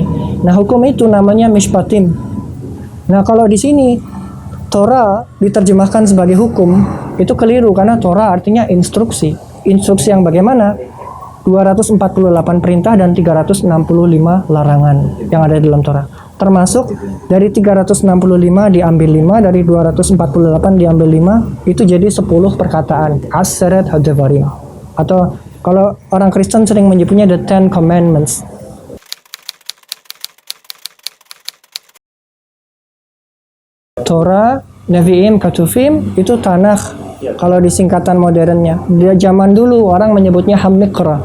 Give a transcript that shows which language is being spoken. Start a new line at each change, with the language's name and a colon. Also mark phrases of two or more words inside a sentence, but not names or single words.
Indonesian: Nah, hukum itu namanya mishpatim. Nah, kalau di sini Torah diterjemahkan sebagai hukum, itu keliru karena Torah artinya instruksi. Instruksi yang bagaimana? 248 perintah dan 365 larangan yang ada di dalam Torah. Termasuk dari 365 diambil 5, dari 248 diambil 5, itu jadi 10 perkataan.
Hebrew: עשרת הדברים.
Indonesian: Atau kalau orang Kristen sering menyebutnya
English: the Ten Commandments.
Indonesian: Torah, Nevi'im, Ketuvim itu Tanakh. Kalau di singkatan modernnya, di zaman dulu orang menyebutnya Hamikra.